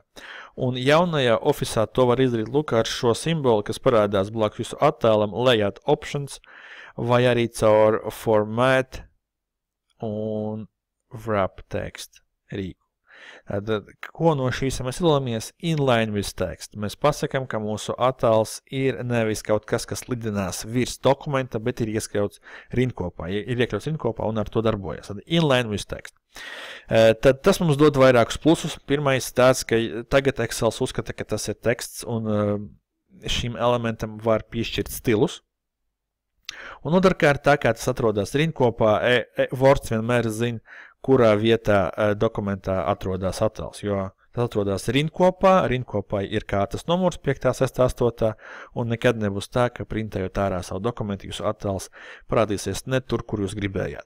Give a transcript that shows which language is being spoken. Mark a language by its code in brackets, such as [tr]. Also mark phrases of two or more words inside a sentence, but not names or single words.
[lv] Un jaunajā Office'ā to var izdarīt lūk ar šo simbolu, kas parādās blakus jūsu attēlam, [en] Layout Options, [lv] vai arī caur Format un [en] Wrap Text [lv] rīku. Ko no šīs mēs izvēlamies? [en] Inline with text. [lv] Mēs pasakam, ka mūsu attēls ir nevis kaut kas, kas lidinās virs dokumenta, bet ir iekļauts rindkopā. Ir iekļauts rindkopā un ar to darbojas. [en] Inline with text. [lv] Tad tas mums dod vairākus plusus. Pirmais tāds, ka tagad Excel uzskata, ka tas ir teksts un šim elementam var piešķirt stilus. Un otrkārt, tā kā tas atrodas rindkopā, Words vienmēr zina, kurā vietā dokumentā atrodas attēls, jo tas atrodas rindkopā, rindkopai ir kārtas numurs 5, 6, 8, un nekad nebūs tā, ka printējot ārā savu dokumentu, jūsu attēls parādīsies ne tur, kur jūs gribējāt.